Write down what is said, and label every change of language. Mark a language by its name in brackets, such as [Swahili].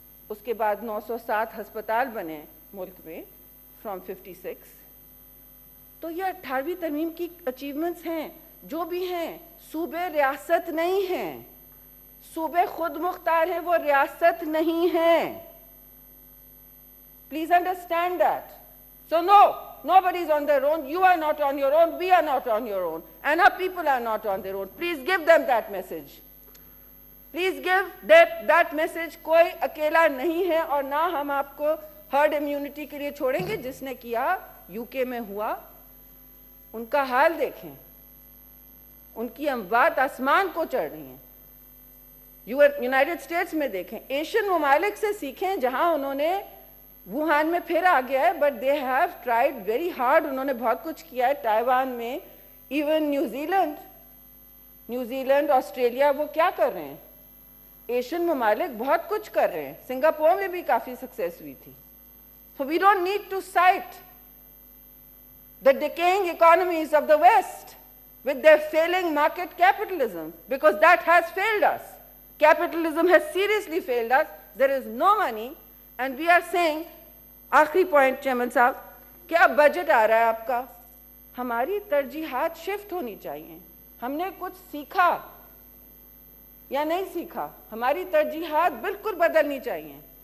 [Urdu] اس کے بعد 907 ہسپتال بنے ملک میں فرام 56. تو یہ 18ویں ترمیم کی اچیومنٹس ہیں. جو بھی ہیں صوبے ریاست نہیں ہیں, صوبے خود مختار ہیں, وہ ریاست نہیں ہیں. [English] Please understand that. So no, nobody is on their own. You are not on your own. We are not on your own. And our people are not on their own. Please give them that message. Please give that message. [Urdu] کوئی اکیلا نہیں ہے, اور نہ ہم آپ کو herd immunity کے لیے چھوڑیں گے. جس نے کیا یو کے میں ہوا, ان کا حال دیکھیں, ان کی اموات آسمان کو چڑھ رہی ہیں. یونائٹڈ اسٹیٹس میں دیکھیں, ایشین ممالک سے سیکھیں جہاں انہوں نے, ووہان میں پھر آ گیا ہے, [English] but they have tried very hard, [Urdu] انہوں نے بہت کچھ کیا ہے. تائیوان میں, ایون نیوزی لینڈ, آسٹریلیا, وہ کیا کر رہے ہیں؟ ایشین ممالک بہت کچھ کر رہے ہیں. سنگاپور میں بھی کافی سکسیس ہوئی تھی. [English] So we don't need to cite the decaying economies of the West with their failing market capitalism, because that has failed us. Capitalism has seriously failed us. There is no money, and we are saying, [Urdu] آخری point chairman صاحب, کہ اب budget آ رہا ہے آپ کا, ہماری ترجیحات شفٹ ہونی چاہیے. ہم نے کچھ سیکھا یا نہیں سیکھا؟ ہماری ترجیحات بالکل بدلنی چاہیے.